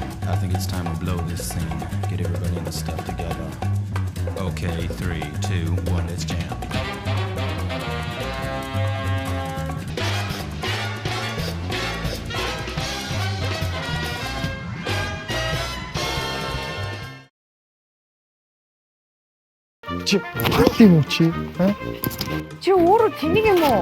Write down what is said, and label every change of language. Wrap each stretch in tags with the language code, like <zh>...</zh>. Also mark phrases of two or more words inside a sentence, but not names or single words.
<en>I think it's time to blow this scene. Get everybody in the stuff together. Okay, 3, 2, 1, let's jam.</en> <mn>Чи хат юм чи? Чи өөрөө тэнийг юм уу?</mn>